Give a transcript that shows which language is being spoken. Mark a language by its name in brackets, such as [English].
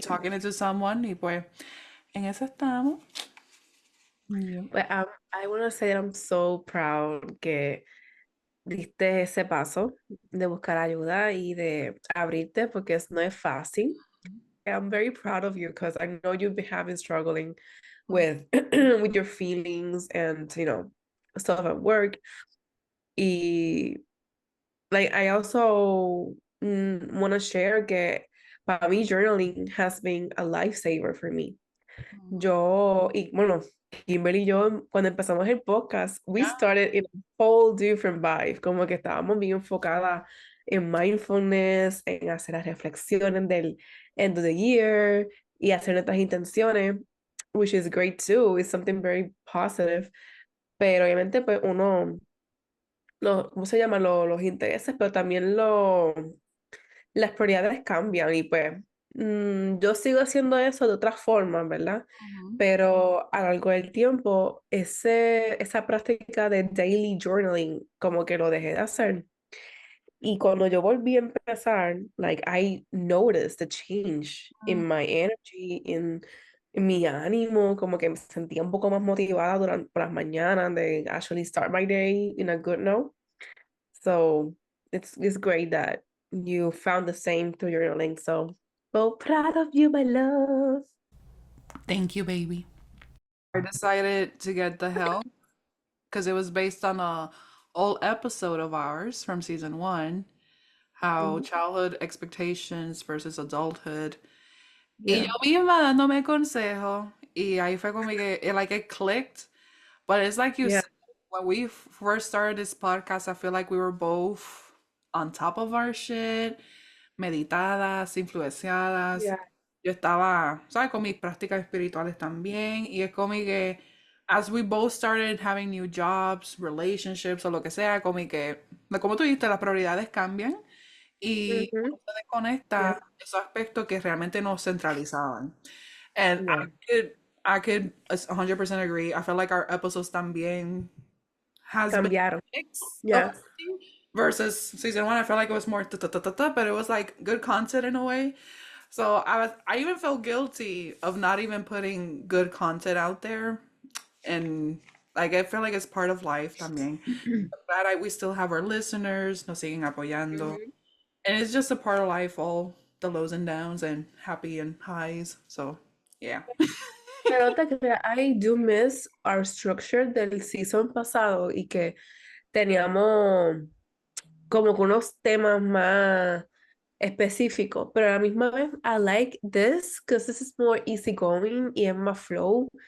[English] talking it to someone [Spanish] y pues en eso estamos. [English] Yeah. But I want to say that I'm so proud [Spanish] que diste ese paso de buscar ayuda y de abrirte porque no es fácil. [English] I'm very proud of you because I know you've been having struggling with with your feelings and stuff at work. Y like I also want to share [Spanish] que para mí [English] journaling has been a lifesaver for me. [Spanish] Yo, y bueno, Kimberly y yo, cuando empezamos el podcast, we [English] Yeah. started in a whole different vibe, [Spanish] como que estábamos bien enfocadas en mindfulness, en hacer las reflexiones del [English] end of the year [Spanish] y hacer nuestras intenciones, [English] which is great too, it's something very positive, [Spanish] pero obviamente pues uno, ¿cómo se llama? Los intereses, pero también las prioridades cambian y pues yo sigo haciendo eso de otras formas, ¿verdad? Mhm. Pero a lo largo del tiempo, esa práctica de daily journaling, como que lo dejé de hacer. Y cuando yo volví a empezar, [English] like, I noticed the change in my energy, [Spanish] en mi ánimo, como que me sentía un poco más motivada durante por las mañanas de [English] actually start my day in a good note. So it's great that you found the same through journaling. So proud of you, my love. Thank you, baby. I decided to get the help because it was based on a old episode of ours from season one, how Mhm. childhood expectations versus adulthood. [Spanish] Y [English] Yeah. [Spanish] yo misma dándome consejo, y ahí fue como que [English] it clicked. But it's like you Yeah. said, when we first started this podcast, I feel like we were both on top of our shit, [Spanish] meditadas, influenciadas. [English] Yeah. [Spanish] Yo estaba, ¿sabes? Con mis prácticas espirituales también. Y es como que [English] as we both started having new jobs, relationships [Spanish] o lo que sea, como y que, como tú dijiste, las prioridades cambian y Mhm. uno se [English] Yeah. [Spanish] desconecta de esos aspectos que realmente nos centralizaban. And [English] Yeah. I could 100% agree. I feel like our episodes [Spanish] también [English] has been [Spanish] Cambiaron. [English] a mix of Yeah. everything versus season one. I felt like it was more ta ta ta ta ta, but it was like good content in a way. So I even felt guilty of not even putting good content out there, and like I feel like it's part of life [Spanish] también. [English] Glad we still have our listeners, [Spanish] nos siguen apoyando, Mhm. [English] and it's just a part of life, all the lows and downs and happy and highs. So yeah. [Spanish] Pero te creas, [English] I do miss our structure [Spanish] del season pasado y que teníamos como que unos temas más específicos, pero a la misma vez [English] I like this because this is more easygoing [Spanish] y es más flow.